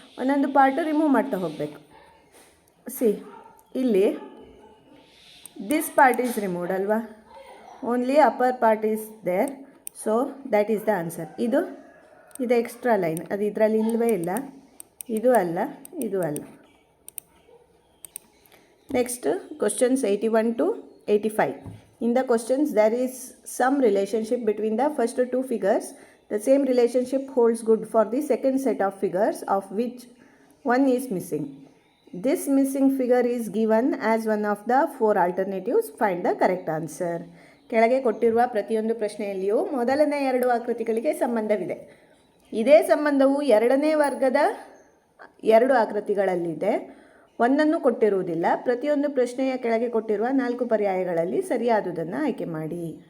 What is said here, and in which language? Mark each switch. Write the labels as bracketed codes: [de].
[en] ಒಂದೊಂದು part remove [kn] ಮಾಡ್ತಾ ಹೋಗಬೇಕು. [en] see ಇಲ್ಲಿ this part is removed [kn] ಅಲ್ವಾ. [en] Only upper part is there. So that is the answer. [kn] ಇದು ಎಕ್ಸ್ಟ್ರಾ ಲೈನ್, ಅದು ಇದರಲ್ಲಿ ಇಲ್ಲವೇ ಇಲ್ಲ. ಇದು ಅಲ್ಲ, ಇದು ಅಲ್ಲ. [en] Next questions 81 to 85. In the questions there is some relationship between the first 2 figures. The same relationship holds good for the second set of figures of which one is missing. This missing figure is given as one of the 4 alternatives. Find the correct answer. [kn] ಕೆಳಗೆ ಕೊಟ್ಟಿರುವ ಪ್ರತಿಯೊಂದು ಪ್ರಶ್ನೆಯಲ್ಲಿಯೂ ಮೊದಲನೇ 2 ಆಕೃತಿಗಳಿಗೆ ಸಂಬಂಧವಿದೆ. ಇದೇ ಸಂಬಂಧವು ಎರಡನೇ ವರ್ಗದ 2 ಆಕೃತಿಗಳಲ್ಲಿದೆ. ಒಂದನ್ನು ಕೊಟ್ಟಿರುವುದಿಲ್ಲ. ಪ್ರತಿಯೊಂದು ಪ್ರಶ್ನೆಯ ಕೆಳಗೆ ಕೊಟ್ಟಿರುವ 4 ಪರ್ಯಾಯಗಳಲ್ಲಿ ಸರಿಯಾದುದನ್ನು ಆಯ್ಕೆ ಮಾಡಿ.